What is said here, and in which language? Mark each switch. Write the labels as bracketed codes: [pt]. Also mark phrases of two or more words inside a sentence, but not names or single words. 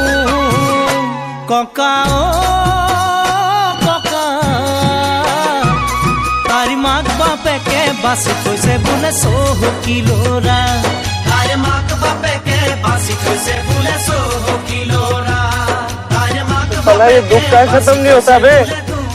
[as] ককা ও ককা তাইৰ মাক বাপেকে বাছি থৈছে বোলে চহকী ল'ৰা, তাইৰ মাক বাপেকে বাছি থৈছে বোলে চহকী ল'ৰা, তাইৰ মাক [hi] साला ये दुख का खत्म नहीं होता बे।